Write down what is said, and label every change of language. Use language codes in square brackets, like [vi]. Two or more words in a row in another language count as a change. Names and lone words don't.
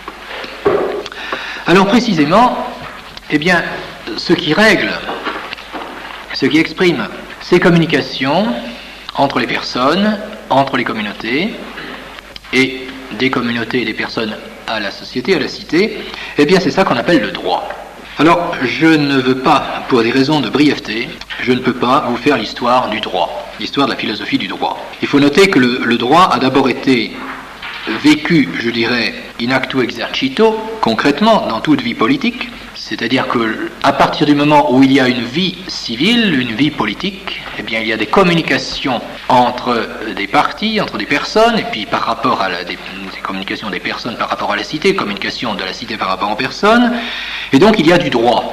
[fr] Alors précisément, eh bien, ce qui exprime ces communications entre les personnes, entre les communautés, et des communautés et des personnes à la société, à la cité, eh bien c'est ça qu'on appelle le droit. Alors, je ne veux pas, pour des raisons de brièveté, je ne peux pas vous faire l'histoire du droit, l'histoire de la philosophie du droit. Il faut noter que le droit a d'abord été vécu, je dirais, [la] in actu exercito, [fr] concrètement, dans toute vie politique, c'est-à-dire qu'à partir du moment où il y a une vie civile, une vie politique, eh bien il y a des communications entre des partis, entre des personnes, et puis par rapport à des communications des personnes par rapport à la cité, communication de la cité par rapport aux personnes, et donc il y a du droit.